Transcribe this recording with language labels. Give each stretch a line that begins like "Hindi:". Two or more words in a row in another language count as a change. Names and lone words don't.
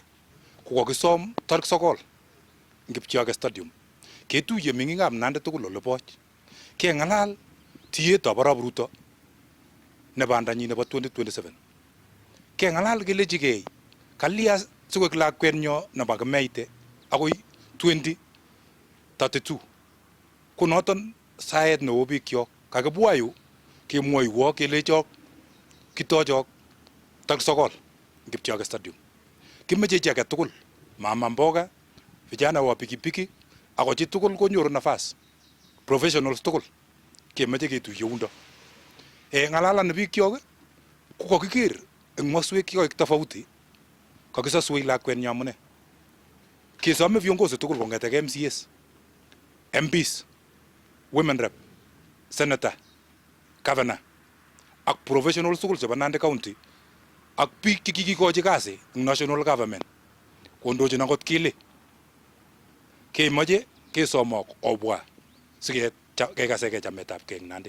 Kalenjin: Kokakisom tarik 9 eng Kipchoge Stadium ketuiye meng'ikab Nandi tugul ole boch keng'alal tiyetab Arap Ruto ne bandanyi nebo 2027 keng'alal kelechigei kalia sikoek lakwenyo nebo Kimeite akoi 2032 ko noton saet neo bikyok kakibwa yu kemwoiwo kelechok kitochok tarik 9 Kipchoge Stadium. Kimeche chi age tugul
Swahili: mama mboga vijana wa pikipiki
Kalenjin: ako chi tugul konyoru nafas professionals tugul kemeche ketuiye yundo. Ng'alalan bikyok ko kakiker eng maswek chikoik tofauti kakisaswei lakwenyo amune. Kesome viongozi tugul kong'eteke MCAs, MPs,
English: women rep,
Kalenjin: senator, governor ak professionals tugul chebo Nandi County ak biik chekikikochi kasi eng
English: national government
Kalenjin: kondochin akot kile kemoche kesomok obwa sikekaseke chametabge eng Nandi.